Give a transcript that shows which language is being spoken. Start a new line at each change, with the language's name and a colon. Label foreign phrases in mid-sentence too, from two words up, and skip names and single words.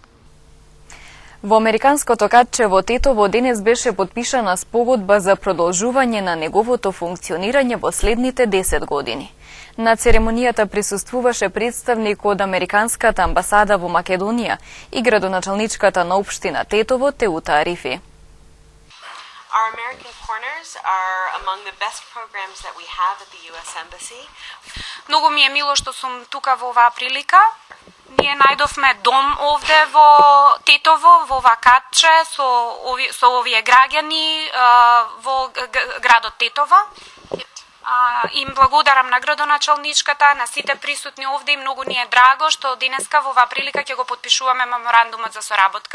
Macedonian: Во американското катче во Тетово денес беше подпишана спогодба за продолжување на неговото функционирање во следните 10 години. На церемонијата присуствуваше представник од Американската амбасада во Македонија и градоначалничката на општина Тетово Теута Арифи.
English: Our American Corners are among the best programs that we have at the US Embassy.
Macedonian: Многу ми е мило што сум тука во оваа прилика. Ние најдовме дом овде во Тетово, во ова катче, со овие граѓани во градот Тетово. Им благодарам на градоначалничката, на сите присутни овде и многу ни е драго што денеска во оваа прилика ќе го потпишуваме меморандумот за соработка.